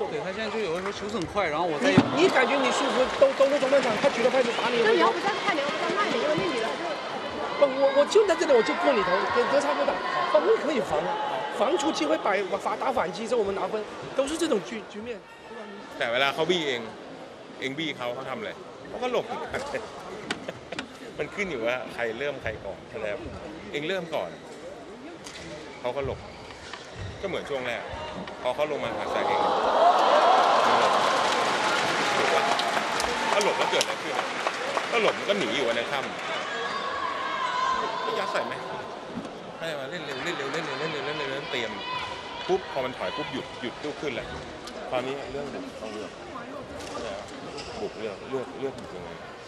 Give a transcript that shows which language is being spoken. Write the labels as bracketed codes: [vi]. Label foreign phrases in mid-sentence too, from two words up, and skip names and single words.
[zh] 对他现在就有的时候球是很快，然后我再你感觉你舒服，都是中半场，他举个拍子打你。那你要不再快点，要不再慢点，因为那女的就不，我就在这里，我就过你头，隔差不打，防卫可以防啊，防出机会打反击之后我们拿分，都是这种局面。 [th] แต่เวลาเขาบี้เองบี้เขาทำอะไรเขาก็หลบเหมือนกัน มันขึ้นอยู่ว่าใครเริ่มใครก่อนใช่ไหมครับเองเริ่มก่อนเขาก็หลบก็เหมือนช่วงแรกพอเขาลงมาหาใส่เอง ก็หลบแล้วเกิดอะไรขึ้นก็หลบก็หนีอยู่ในถ้ำก็ยัดใส่ไหมให้มาเล่นเร็วเล่นเร็วเล่นเร็วเล่นเร็วเล่นเร็วเตรียมปุ๊บพอมันถอยปุ๊บหยุดลุกขึ้นแหละ ตอนนี้เรื่องบุกต้องเลือกบุกเลือกบุกยังไง